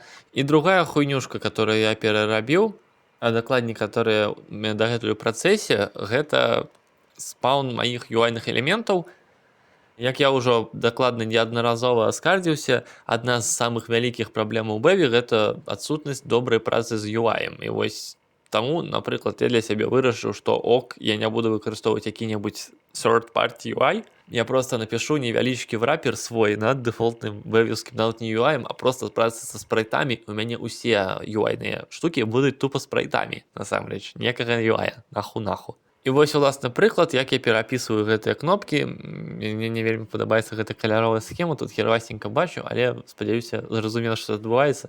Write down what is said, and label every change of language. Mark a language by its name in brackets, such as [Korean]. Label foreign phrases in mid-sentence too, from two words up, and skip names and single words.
[Belarusian] І другая хуйнюшка, которую я перарабіў, а дакладней, которая у мяне дагэтуль у працэсе, гэта спаун маіх UI-ных элементаў. Як я ўжо дакладна неаднаразова скардзіўся, адна з самых вялікіх праблемаў Бэві гэта адсутнасць добрай працы з UI-ем. І вось таму, напрыклад, я для сябе вырашыў, што ок, я не буду выкарыстоўваць які-небудзь [English] third-party UI. [Belarusian] Я проста напишу невялічкі врапер свой над дэфолтным бэвіўскім, нават не UI-ем, а проста працы са спрайтамі. У мяне усе UI-ныя штукі будуць тупа спрайтамі, насамрэч. Ніякага UI-а, наху. І вось, уласна, прыклад, як я перапісваю гэтыя кнопкі. Мне не вельмі падабаецца гэта каляровая схема, тут хервасенька бачу, але, спадзяюся, зразумела, што адбываецца.